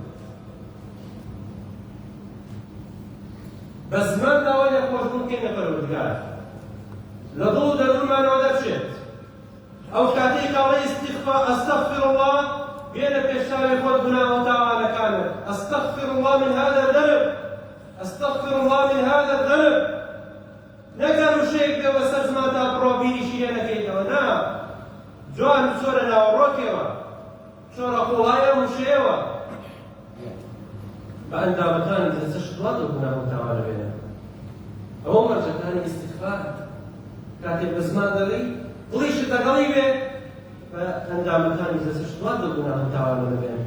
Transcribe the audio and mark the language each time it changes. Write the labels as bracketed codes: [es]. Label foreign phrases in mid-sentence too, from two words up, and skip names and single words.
[ckb] بە زمان داوای لە خۆشبوون بکەین لە پەروەردگار لە دڵ و دەروونمانەوە دەرچێت. ئەو کاتەی کاڵەی [ar] ئەستەغفر الله [ckb] بێنە پێش چاوی خۆت گوناه و تاوانەکانت. [ar] ئەستەغفر الله من هذا الذنب ئەستەغفر الله من هذا الذنب. [ckb] نەکەن وشەیەک بێوە سەر زمانتا بڕۆ بیریشی لێ نەکەیتەوە. نا جوان بچۆرە ناوەڕۆکێوە چۆرە قوڵایە وشەیەوە بە ئەندامەکانی دەستەش دوات و گوناه و تاوانە بێنە. ئەوە مەرجەکانی ئیستیغفار کاتێک بە زمان دەڵی دڵیشت لەگەڵی بێ بە ئەندامەکانی دەستەش دوات و گوناه و تاوانە بێنە.